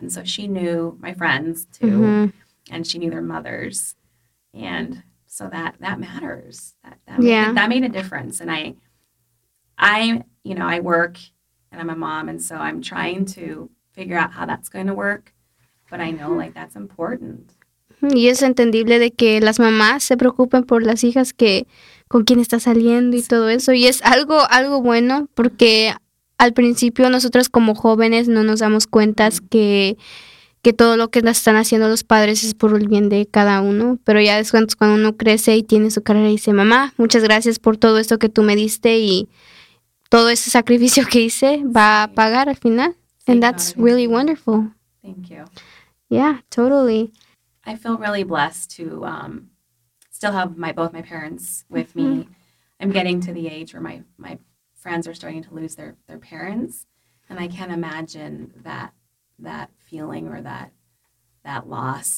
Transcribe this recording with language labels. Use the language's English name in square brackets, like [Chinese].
[English] And so she knew my friends too. Mm-hmm. And she knew their mothers. And so that matters. That made a difference. And I work, and I'm a mom, and so I'm trying to figure out how that's going to work, but I know, like, that's important. [Spanish] Y es entendible de que las mamás se preocupen por las hijas que con quien está saliendo y todo eso, y es algo bueno, porque al principio nosotros como jóvenes no nos damos cuenta que todo lo que están haciendo los padres es por el bien de cada uno, pero ya después cuando uno crece y tiene su carrera y dice, mamá, muchas gracias por todo esto que tú me diste y todo ese sacrificio que hice va a pagar al final. [English] And that's really wonderful. Thank you. Yeah, totally. I feel really blessed to still have both my parents with me. I'm getting to the age where my friends are starting to lose their parents. And I can't imagine that feeling or that loss.